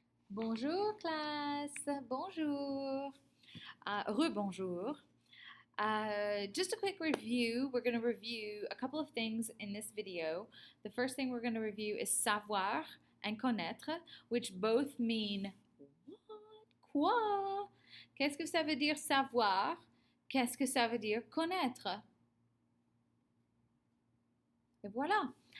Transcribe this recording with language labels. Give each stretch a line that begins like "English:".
French: Bonjour classe, bonjour, rebonjour.
English: Just a quick review. We're going to review a couple of things in this video. The first thing we're going to review is savoir and connaître, which both mean what?
French: Quoi? Qu'est-ce que ça veut dire savoir? Qu'est-ce que ça veut dire connaître? Et voilà.